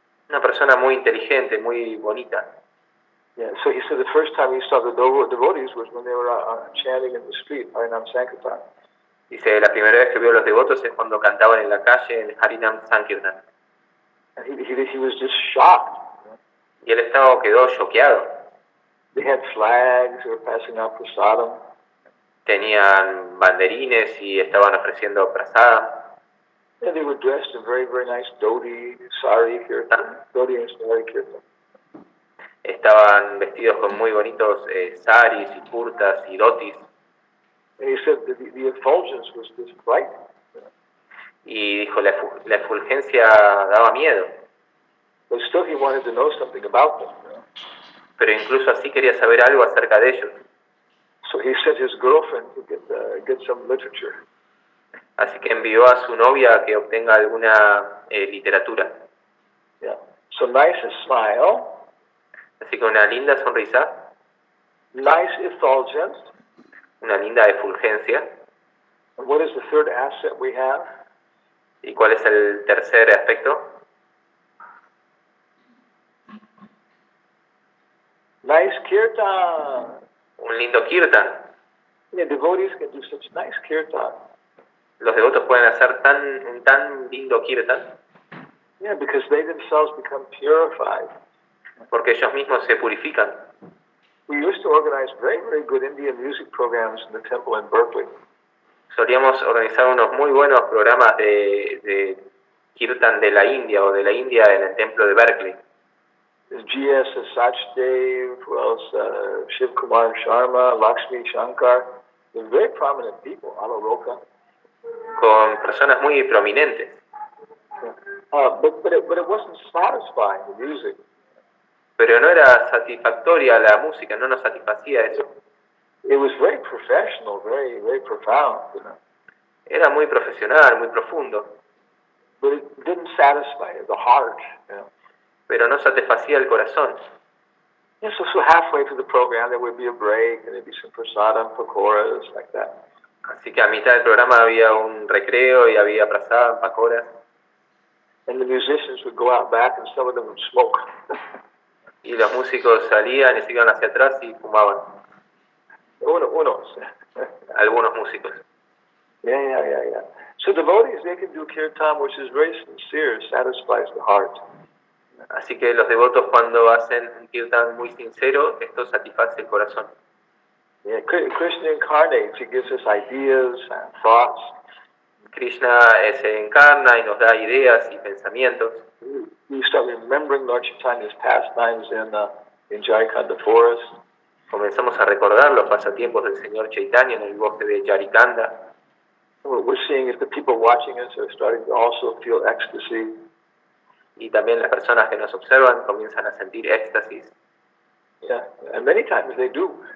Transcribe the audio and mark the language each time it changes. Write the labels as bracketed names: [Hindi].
[Spanish] Una persona muy inteligente, muy bonita. [English] So he said the first time he saw the devotees was when they were chanting in the street, Harinam Sankirtan. [Spanish] Dice, la primera vez que vio a los devotos es cuando cantaban en la calle en Harinam Sankirtan. [English] And he was just shocked. [Spanish] Y él quedó choqueado. [English] They had flags, they were passing out prasadam. [Spanish] Tenían banderines y estaban ofreciendo prasada. [English] And they were dressed in very, very nice dhoti, sari kirtan, dhoti and sari kirtan. [Spanish] Estaban vestidos con muy bonitos saris y kurtas y dhotis. [English] And he said that the effulgence was just bright. [Spanish] Y dijo, la efulgencia daba miedo. [English] But still he wanted to know something about them. [Spanish] Pero incluso así quería saber algo acerca de ellos. [English] So he sent his girlfriend to get some literature. [Spanish] Así que envió a su novia a que obtenga alguna literatura. [English] So nice smile. [Spanish] Así que una linda sonrisa. [English] Nice effulgence. [Spanish] Una linda efulgencia. [English] And what is the third asset we have? [Spanish] ¿Y cuál es el tercer aspecto? [English] Nice kirtan. [Spanish] Un lindo kirtan. [English] Yeah, devotees can do such nice kirtan. [Spanish] Los devotos pueden hacer un tan lindo kirtan. [English] Yeah, because they themselves become purified. [Spanish] Porque ellos mismos se purifican. [English] We used to organize very, very good Indian music programs in the temple in Berkeley. [Spanish] Solíamos organizar unos muy buenos programas de kirtan de la India o de la India en el templo de Berkeley. [English] G.S. Sachdev, who else? Shiv Kumar Sharma, Lakshmi Shankar. They're very prominent people, Alaroka. [Spanish] Con personas muy prominentes. [English] But it wasn't satisfying, the music. [Spanish] Pero no era satisfactoria la música, no nos satisfacía eso. [English] It was very professional, very, very profound, you know. [Spanish] Era muy profesional, muy profundo. [English] But it didn't satisfy the heart, you know. [Spanish] Pero no satisfacía el corazón. [English] Yeah, so halfway through the program there would be a break and there'd be some prasadam, pakoras, like that. [Spanish] Así que a mitad del programa había un recreo y había prasadam, pakoras. [English] And the musicians would go out back and some of them would smoke. [Spanish] Y los músicos salían y se iban hacia atrás y fumaban. Unos. Algunos músicos. [English] Yeah. So devotees, they can do kirtan, which is very sincere, satisfies the heart. [Spanish] Así que los devotos cuando hacen un kirtan muy sincero, esto satisface el corazón. [English] Yeah, Krishna incarnates, he gives us ideas and thoughts. [Spanish] Krishna se encarna y nos da ideas y pensamientos. [English] We start remembering Lord Chaitanya's pastimes in Jharikanda forest. [Spanish] Comenzamos a recordar los pasatiempos del Señor Chaitanya en el bosque de Yarikanda. [English] We're seeing if the people watching us are starting to also feel ecstasy. [Spanish] Y también las personas que nos observan comienzan a sentir éxtasis. [English] Yeah, and many times they do.